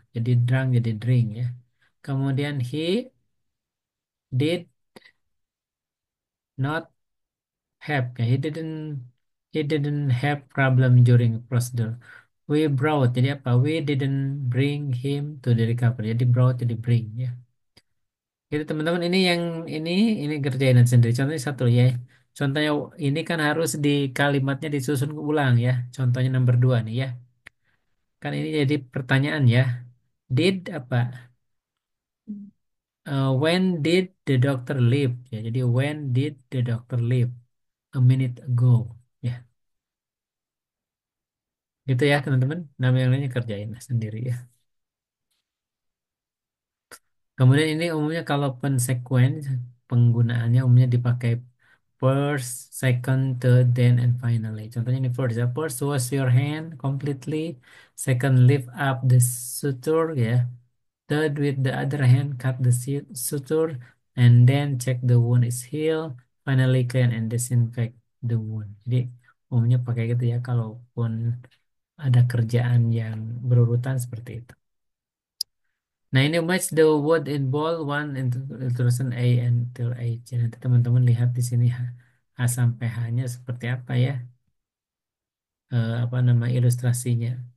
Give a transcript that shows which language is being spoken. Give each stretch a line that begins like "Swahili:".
English: Jadi drunk jadi drink ya.
Indonesian: Kemudian
English: he did not have ya. He didn't have problem during procedure. We brought
Indonesian: jadi apa?
English: We didn't bring him to the recovery.
Indonesian: Jadi brought jadi bring ya. Jadi teman-teman ini yang ini kerjain sendiri. Contohnya satu ya. Contohnya ini kan harus di kalimatnya disusun ulang ya. Contohnya nomor dua nih ya. Kan ini jadi pertanyaan ya.
English: Did apa? When did the doctor leave? Ya, jadi when did the doctor leave? A minute ago. Ya, gitu ya teman-teman.
Indonesian: Nama yang lainnya kerjain lah sendiri ya. Kemudian ini umumnya kalau sequence penggunaannya umumnya dipakai
English: first, second, third, then, and finally.
Indonesian: Contohnya ini first ya.
English: First wash your hand completely. Second lift up the suture ya. Third with the other hand cut the suture and then check the wound is healed. Finally clean and disinfect the wound.
Indonesian: Jadi umumnya pakai gitu ya kalaupun ada kerjaan yang berurutan seperti itu. Nah ini
English: match the word in bold one into tulisan A until H.
Indonesian: Nanti teman-teman lihat di sini H sampai H-nya seperti apa ya, apa nama ilustrasinya.